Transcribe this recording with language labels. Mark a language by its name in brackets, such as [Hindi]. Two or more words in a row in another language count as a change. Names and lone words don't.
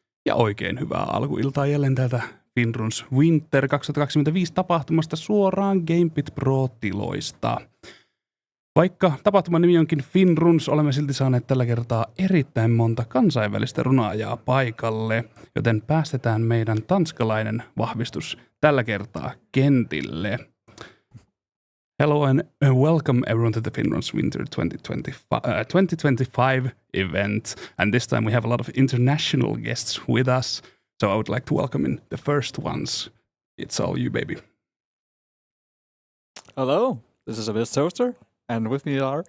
[Finnish] Ja oikein hyvää alkuiltaa jälleen täältä FINNRUNS Winter 2025 tapahtumasta suoraan Gamebit Pro-tiloista. Vaikka tapahtuman nimi onkin FINNRUNS, olemme silti saaneet tällä kertaa erittäin monta kansainvälistä runaajaa paikalle, joten päästetään meidän tanskalainen vahvistus tällä kertaa kentille. [English] Hello and welcome everyone to the FINNRUNS Winter 2025 event. And this time we have a lot of international guests with us. So I would like to welcome in the first ones. It's all you, baby. Hello, this is AbyssToaster, and with me are...